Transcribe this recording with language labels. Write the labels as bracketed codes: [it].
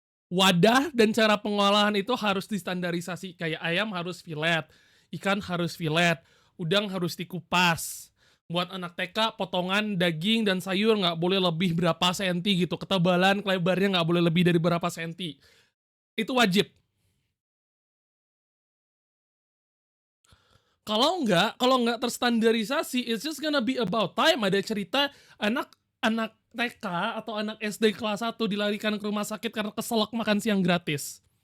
[id] Wadah dan cara pengolahan itu harus distandarisasi. Kayak ayam harus fillet, ikan harus fillet, udang harus dikupas. Buat anak TK, potongan daging dan sayur nggak boleh lebih berapa senti gitu. Ketebalan, lebarnya nggak boleh lebih dari berapa senti. Itu wajib. Kalau nggak terstandarisasi, [en] it's just gonna be about time. [id] Ada cerita anak TK atau anak SD kelas 1 dilarikan ke rumah sakit karena keselak makan siang gratis.